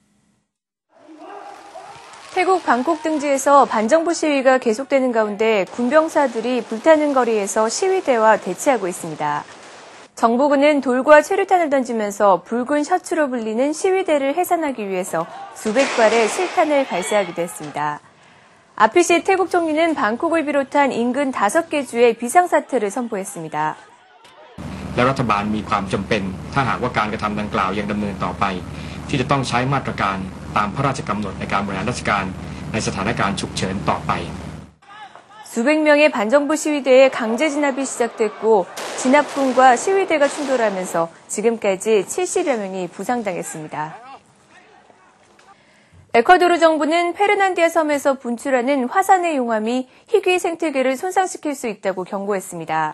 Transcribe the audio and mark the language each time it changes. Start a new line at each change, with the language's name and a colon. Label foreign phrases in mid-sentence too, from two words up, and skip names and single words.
Korean: 태국 방콕 등지에서 반정부 시위가 계속되는 가운데 군병사들이 불타는 거리에서 시위대와 대치하고 있습니다. 정부군은 돌과 최루탄을 던지면서 붉은 셔츠로 불리는 시위대를 해산하기 위해서 수백 발의 실탄을 발사하기도 했습니다. 아피시 태국 총리는 방콕을 비롯한 인근 5개 주에 비상사태를 선포했습니다.
Thai: และรัฐบาลมีความจำเป็นถ้าหากว่าการกระทำดังกล่าวยังดำเนินต่อไปที่จะต้องใช้มาตรการตามพระราชกำหนดในการบริหารราชการในสถานการณ์ฉุกเฉินต่อไป
Korean: 수백 명의 반정부 시위대에 강제 진압이 시작됐고 진압군과 시위대가 충돌하면서 지금까지 70여 명이 부상당했습니다. 에콰도르 정부는 페르난디아 섬에서 분출하는 화산의 용암이 희귀 생태계를 손상시킬 수 있다고 경고했습니다.